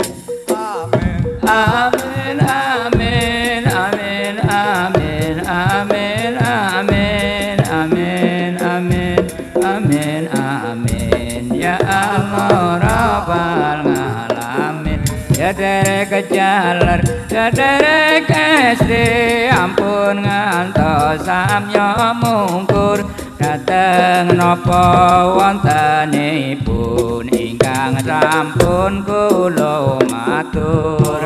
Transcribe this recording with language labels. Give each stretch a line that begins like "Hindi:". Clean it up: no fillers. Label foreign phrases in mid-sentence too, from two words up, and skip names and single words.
Arabic: آمين آمين آمين آمين آمين آمين آمين آمين آمين آمين, يا الله رب العالمين.
Javanese: Ya derek jalar, ya derek SD sampun ngantos samya mungkur dateng napa wontenipun ingkang sampun kula matur